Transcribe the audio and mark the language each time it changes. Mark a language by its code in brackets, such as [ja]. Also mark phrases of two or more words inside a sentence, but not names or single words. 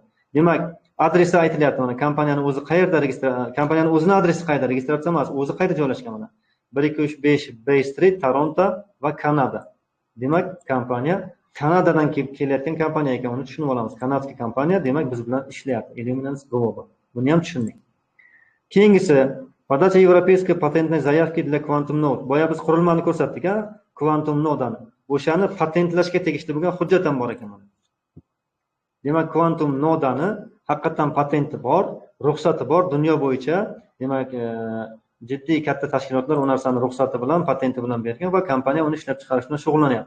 [uz] Demak, adresi aytilyapti, mana kompaniyani o'zi qayerda kompaniyaning o'zini adresi qayerda, registratsiya emas, o'zi qayerda joylashgan mana. 1235 Bay Street, Toronto va Kanada. Demak, kompaniya Kanadadan kelayotgan kompaniya ekan, uni tushunib olamiz. [ru] Канадский компания, [uz] demak biz bilan ishlayapti. Illuminance Global. Buni ham tushundik. Keyingisi [ru] Подача европейской патентной заявки для Quantum Node. [uz] Boya biz qurilmani ko'rsatdik, Quantum Node-ni. O'shani patentlashga tegishli bo'lgan hujjat ham bor ekan mana. Demak, Quantum Node-ni haqiqatan patenti bor, ruxsati bor dunyo bo'yicha. Demak, jiddiy katta tashkilotlar u narsani ruxsati bilan, patenti bilan bergan va kompaniya uni ishlab chiqarish bilan shug'ullanyapti.